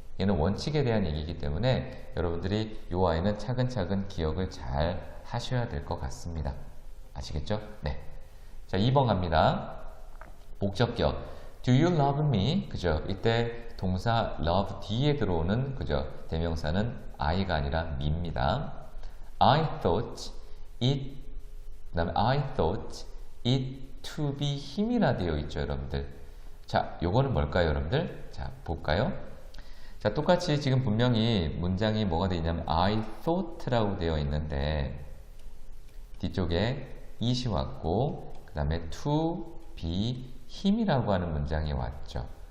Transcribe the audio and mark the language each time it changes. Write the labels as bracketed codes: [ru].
[ko] 얘는 원칙에 대한 얘기이기 때문에 여러분들이 요 아이는 차근차근 기억을 잘 하셔야 될 것 같습니다. 아시겠죠? 네. 자, 2번 갑니다. 목적격. [en] Do you love me? 그죠? [ko] 이때 동사 love 뒤에 들어오는 그죠? 대명사는 I가 아니라 me입니다. [en] I thought it [ko] 그 다음에 [en] I thought it to be him이라 [ko] 되어 있죠, 여러분들. 자, 요거는 뭘까요, 여러분들? 자, 볼까요? 자, 똑같이 지금 분명히 문장이 뭐가 되어 있냐면 I thought라고 되어 있는데 뒤쪽에 it이 왔고 그 다음에 to be him이라고 하는 문장이 왔죠.